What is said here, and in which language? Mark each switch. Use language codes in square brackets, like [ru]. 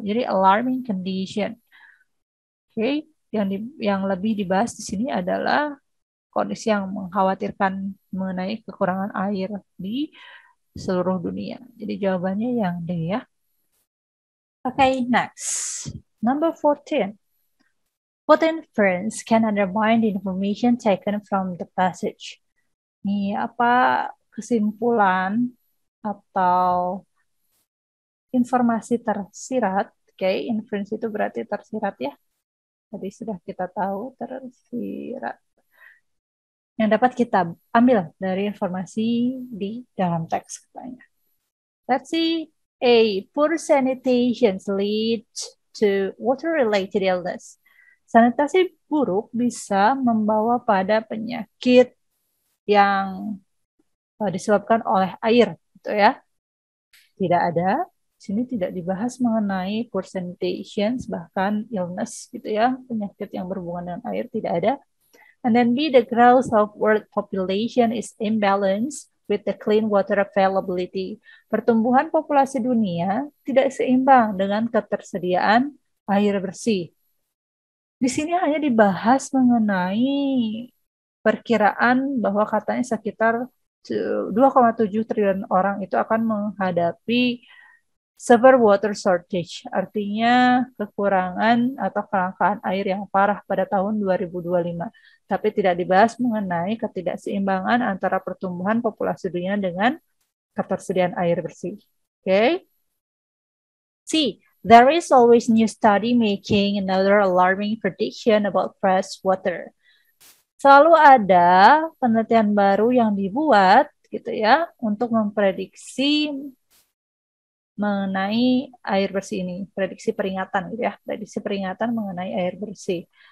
[id] Jadi [en] alarming condition. [id] Oke, yang lebih dibahas di sini adalah kondisi yang mengkhawatirkan mengenai kekurangan air di seluruh dunia. Jadi jawabannya yang D ya. [en] Okay, next. Number 14. What inference can undermine the information taken from the passage? [id] Ini apa kesimpulan atau informasi tersirat? Oke, inference itu berarti tersirat ya. Tadi sudah kita tahu tersirat. Yang dapat kita ambil dari informasi di dalam teks katanya. [en] Let's see. A. Poor sanitation leads to water-related illness. [id] Sanitasi buruk bisa membawa pada penyakit yang disebabkan oleh air, gitu ya. Tidak ada. Sini tidak dibahas mengenai poor sanitation, bahkan illness, gitu ya, penyakit yang berhubungan dengan air tidak ada. [en] And then B, the growth of world population is imbalanced with the clean water availability. [id] Pertumbuhan populasi dunia tidak seimbang dengan ketersediaan air bersih. Di sini hanya dibahas mengenai perkiraan bahwa katanya sekitar 2,7 triliun orang itu akan menghadapi [en] severe water shortage, [id] artinya kekurangan atau kelangkaan air yang parah pada tahun 2025. Tapi tidak dibahas mengenai ketidakseimbangan antara pertumbuhan populasi dunia dengan ketersediaan air bersih. Oke. C. [en] There is always new study making another alarming prediction about fresh water. [id] Selalu ada penelitian baru yang dibuat gitu ya untuk memprediksi mengenai air bersih ini, prediksi peringatan gitu ya, prediksi peringatan mengenai air bersih.